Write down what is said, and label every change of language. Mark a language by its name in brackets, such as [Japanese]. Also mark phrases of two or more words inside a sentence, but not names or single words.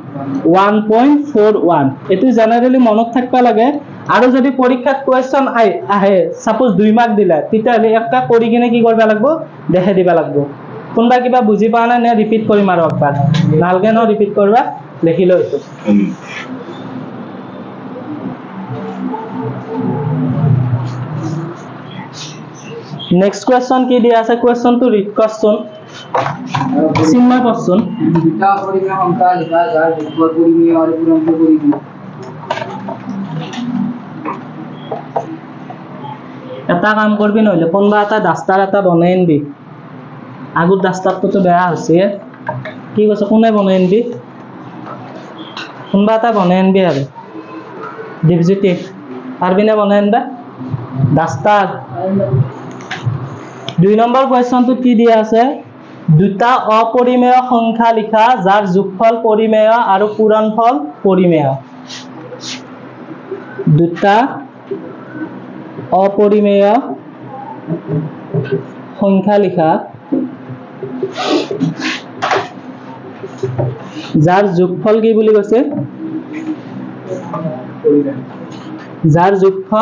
[Assamese] 1.41 এটো জেনাৰেলি মনত থাকবা লাগে আৰু যদি পৰীক্ষাত কোৱেশ্চন আহে সাপোজ 2 মাৰ্ক দিলা তেতিয়া হলে একটা কৰি কিনে কি কৰবা লাগব দেখাই দিবা লাগব কোনবা কিবা বুজি পা না ৰিপিট কৰিম আৰু একবাৰ ভালকে ন ৰিপিট কৰবা লিখি লো এটো [English] next question [Assamese] কি দিয়া আছে কোৱেশ্চনটো ৰিড কৰচোন চিন্ময় পঢ়চোন [Bangla] দুটা পরিমেয় সংখ্যা লিখা যার যোগফল পরিমেয় আর পূরণফল পরিমেয় [Assamese] এটা কাম করবি নহলে কোনবা এটা ডাস্টার এটা বনাই আনবি আগৰ ডাস্টারটো তো বেয়া হৈছে কি কৈছ কোনে বনাই আনবি কোনবা এটা বনাই আনবি আৰু ডিপজিটি পারবি না বনাই আনবা ডাস্টার 2 নম্বৰ কোৱেশ্চনটো কি দিয়া আছে দুটা অপৰিমেয় সংখ্যা লিখা যাৰ যোগফল পৰিমেয় আৰু পূৰণফল পৰিমেয় দুটা অপৰিমেয় সংখ্যা লিখা যাৰ যোগফল কি বুলি কৈছে যাৰ যোগফল